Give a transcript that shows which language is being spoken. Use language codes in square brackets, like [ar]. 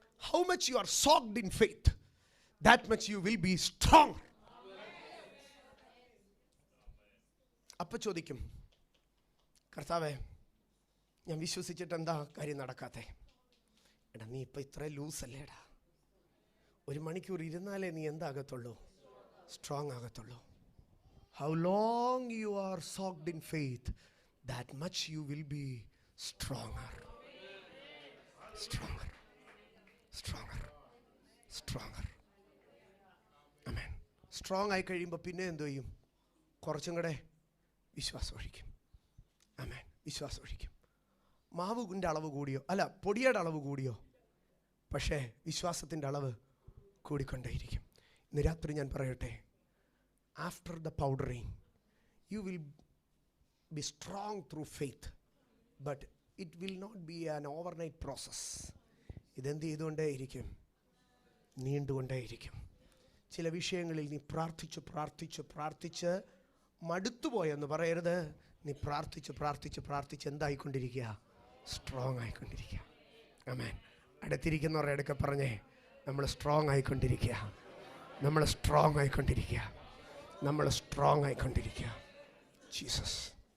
[en] How much you are soaked in faith, that much you will be strong. [ml] അപ്പ ചോദിക്കും, കർത്താവേ, ഞാൻ വിശ്വസിച്ചിട്ട് എന്താ കാര്യം നടക്കാത്തെ? എടാ, നീ ഇപ്പം ഇത്ര ലൂസല്ലേ? എടാ, 1 മണിക്കൂർ ഇരുന്നാലേ നീ എന്താകത്തുള്ളൂ? Strong ആകത്തുള്ളൂ. [en] How long you are soaked in faith, that much you will be stronger. Stronger. Stronger. Stronger. Amen. [ml] Strong ആയി കഴിയുമ്പോൾ പിന്നെ എന്തു ചെയ്യും? കുറച്ചും കൂടെ വിശ്വാസം ഒഴിക്കും. ആമേൻ. വിശ്വാസം ഒഴിക്കും. മാവിൻ്റെ അളവ് കൂടിയോ? അല്ല, പൊടിയുടെ അളവ് കൂടിയോ? പക്ഷേ വിശ്വാസത്തിൻ്റെ അളവ് കൂടിക്കൊണ്ടേയിരിക്കും. ഇന്ന് രാത്രി ഞാൻ പറയട്ടെ, [en] after the powdering you will be strong through faith, but it will not be an overnight process. [ml] ഇതെന്ത് ചെയ്തുകൊണ്ടേയിരിക്കും? നീണ്ടുകൊണ്ടേയിരിക്കും. ചില വിഷയങ്ങളിൽ നീ പ്രാർത്ഥിച്ച് പ്രാർത്ഥിച്ച് പ്രാർത്ഥിച്ച് മടുത്തുപോയെന്ന് പറയരുത്. നീ പ്രാർത്ഥിച്ച് പ്രാർത്ഥിച്ച് പ്രാർത്ഥിച്ച് എന്തായിക്കൊണ്ടിരിക്കുക? സ്ട്രോങ് ആയിക്കൊണ്ടിരിക്കുക. ആമേൻ. അടുത്തിരിക്കുന്നവരുടെ അടുക്ക പറഞ്ഞേ, നമ്മൾ സ്ട്രോങ് ആയിക്കൊണ്ടിരിക്കുക, നമ്മൾ സ്ട്രോങ് ആയിക്കൊണ്ടിരിക്കുക, നമ്മൾ സ്ട്രോങ് ആയിക്കൊണ്ടിരിക്കുക. ജീസസ്.